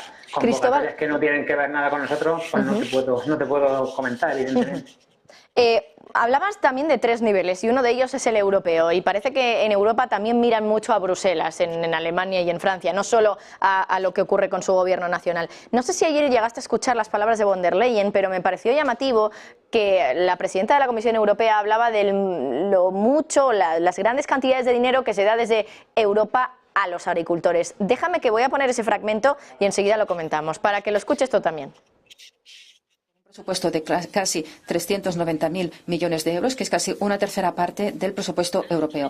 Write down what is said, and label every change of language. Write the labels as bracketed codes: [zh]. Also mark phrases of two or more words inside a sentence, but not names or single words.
[es] Convocatorias que no tienen que ver nada con nosotros, pues no te puedo comentar, evidentemente. hablabas también de 3 niveles y uno de ellos es el europeo, y parece que en Europa también miran mucho a Bruselas, en Alemania y en Francia, no solo a lo que ocurre con su gobierno nacional. No sé si ayer llegaste a escuchar las palabras de von der Leyen, pero me pareció llamativo que la presidenta de la Comisión Europea hablaba de las grandes cantidades de dinero que se da desde Europa a los agricultores. Déjame que voy a poner ese fragmento y enseguida lo comentamos, para que lo escuches tú también. Presupuesto de casi 390.000 millones de euros, que es casi una tercera parte del presupuesto europeo.